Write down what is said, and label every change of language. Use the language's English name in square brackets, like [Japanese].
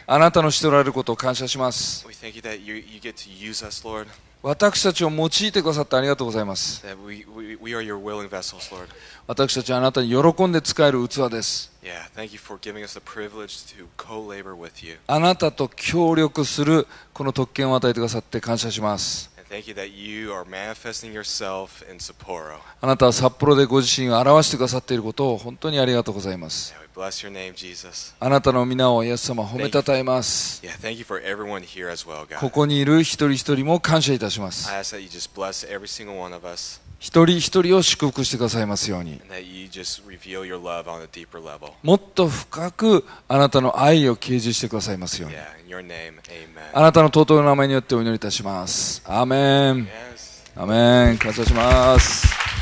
[Japanese] あなたのしておられることを感謝します。 [English] We thank you that you get to use us, Lord. [Japanese] 私たちを用いてくださってありがとうございます。 [English] That we are your willing vessels, Lord. [Japanese] 私たちはあなたに喜んで使える器です。 [English] Yeah, thank you for giving us the privilege to co-labor with you. [Japanese] あなたと協力するこの特権を与えてくださって感謝します。 [English] And thank you that you are manifesting yourself in Sapporo. [Japanese] あなたは札幌でご自身を表してくださっていることを本当にありがとうございます。 [English] We bless your name, Jesus. [Japanese] あなたの皆をイエス様褒めたたえます。 [English] Yeah, thank you for everyone here as well, God. [Japanese] ここにいる一人一人も感謝いたします。 [English] I ask that you just bless every single one of us. [Japanese] 一人一人を祝福してくださいますように。 [English] And that you just reveal your love on a deeper level. [Japanese] もっと深くあなたの愛を掲示してくださいますように。 [English] Yeah, in your name, amen. [Japanese] あなたの尊い名前によってお祈りいたします。アーメン。アーメン。感謝します。